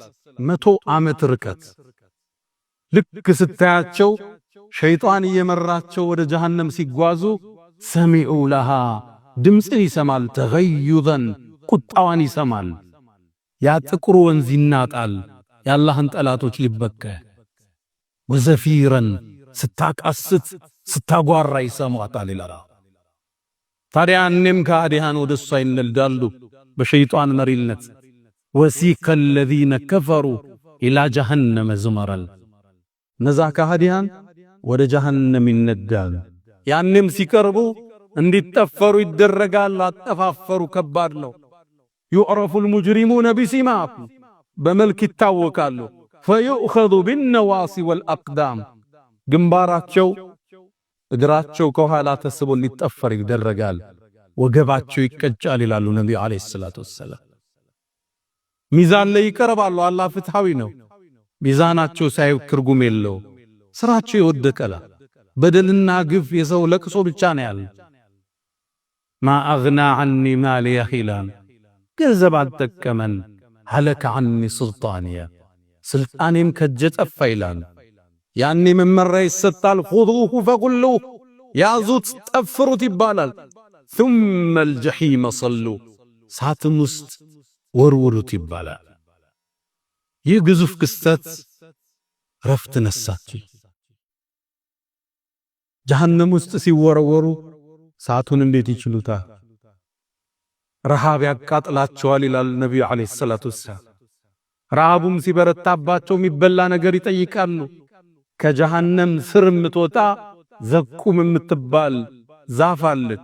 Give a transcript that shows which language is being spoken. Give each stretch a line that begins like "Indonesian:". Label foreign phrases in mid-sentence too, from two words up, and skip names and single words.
Amharic: 100 ዓመት ርቀት። ልክ ስታያቸው ሸይጣን እየመራቸው ወደ ጀሃነም ሲጓዙ
Arabic: سمعوا لها
Amharic: ድምፅን ይሰማል፣ ተገዩዘን ቁጣዋን ይሰማል። ያ ጥቁር ወንዝ ይናጣል የአላህን ጠላቶች ሊበቀ፣ ወዘፊረን ስታቃስት ስታጓራ ይሰማታል ይላል። ታዲያ እኔም ከአዲሃን ወደ እሷ ይነዳሉ በሸይጣን መሪነት።
Arabic: وسيق الذين كفروا إلى جهنم زمرا፣
Amharic: እነዛ ከአዲሃን ወደ ጀሃነም ይነዳሉ። ያንም ሲቀርቡ እንዲጠፈሩ ይደረጋል። አጠፋፈሩ ከባድ ነው።
Arabic: يعرف المجرمون بسيماهم፣
Amharic: በመልክ ይታወቃሉ።
Arabic: فيؤخذ بالنواصي والأقدام፣
Amharic: ግንባራቸው እግራቸው ከኋላ ተስቦ ሊጠፈር ይደረጋል። ወገባቸው ይቀጫል ይላሉ ነብዩ
Arabic: عليه الصلاة والسلام።
Amharic: ሚዛን ላይ ይቀርባሉ። አላህ ፍትሃዊ ነው። ሚዛናቸው ሳይው ትርጉም የለው። ስራቸው ይወደቀላ። በደልና ግፍ የሰው ለቅሶ ብቻ ነው ያለ።
Arabic: ما أغنى عني ماليه خلان፣
Amharic: ገንዘብ አልጠቀመን።
Arabic: هلك عني سلطانيه፣
Amharic: ስልጣኔም ከእጄ ጠፋ ይላል። ያኔ መመሪያ ይሰጣል።
Arabic: خذوه فغلوه፣
Amharic: ያዙት ጠፍሩት ይባላል።
Arabic: ثم الجحيم صلوا፣
Amharic: ሳትም ውስጥ ወርውሩት ይባላል። ይህ ግዙፍ ክስተት ረፍት ነሳቸው። ጀሃነም ውስጥ ሲወረወሩ ሳቱን እንዴት ይችሉታል? ረሃብ ያቃጥላቸዋል ይላል ነብዩ
Arabic: عليه الصلاة والسلام።
Amharic: ረሃቡም ሲበረታባቸው የሚበላ ነገር ይጠይቃሉ። ከጀሃነም ስር የምትወጣ ዘቁም የምትባል ዛፍ አለች።